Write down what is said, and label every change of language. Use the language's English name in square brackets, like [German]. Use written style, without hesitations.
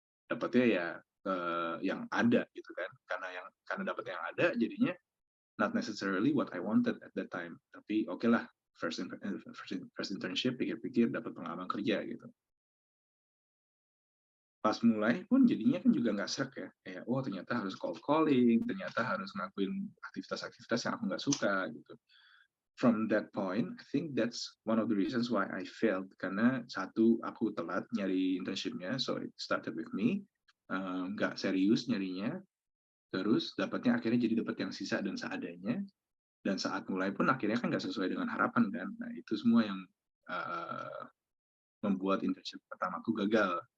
[Indonesian] Dapatnya ya yang ada gitu kan, karena dapat yang ada jadinya [English] not necessarily what I wanted at that time, [Indonesian] tapi oke lah first internship, pikir-pikir dapat pengalaman kerja gitu. Pas mulai pun jadinya kan juga nggak srek ya, kayak oh ternyata harus cold calling, ternyata harus ngelakuin aktivitas-aktivitas yang aku nggak suka gitu. [English] From that point, I think that's one of the reasons why I failed, [Indonesian] karena satu aku telat nyari internshipnya, [English] so it started with me. [Indonesian] Nggak serius nyarinya, terus dapatnya akhirnya jadi dapat yang sisa dan seadanya, dan saat mulai pun akhirnya kan nggak sesuai dengan harapan kan. Nah itu semua yang membuat internship pertamaku gagal.